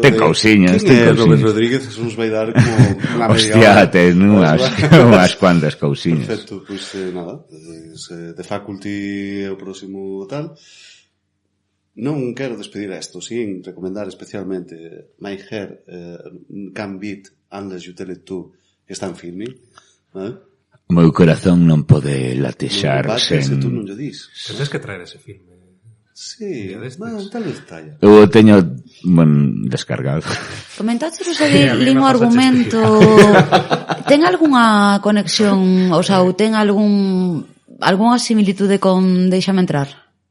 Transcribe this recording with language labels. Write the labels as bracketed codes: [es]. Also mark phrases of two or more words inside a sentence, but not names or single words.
[gl] Ten cousiñas. Quen é Robert Rodríguez? Eso nos vai dar como unha media hora. Hostia, ten unhas cuantas cousiñas. Perfecto, pois nada. The Faculty é o próximo tal. Non quero despedir a isto, sin recomendar especialmente My Hair Can't Beat Unless You Tell It To, que está en filming. O meu corazón non pode latexar sen... Se tú non lle dis. Tens que traer ese filme. Sí, tal vez talla. Eu teño, descargado. Comentáchenos ali lin o argumento. Ten algunha conexión, o sea, ou ten algunha similitude con Déixame entrar?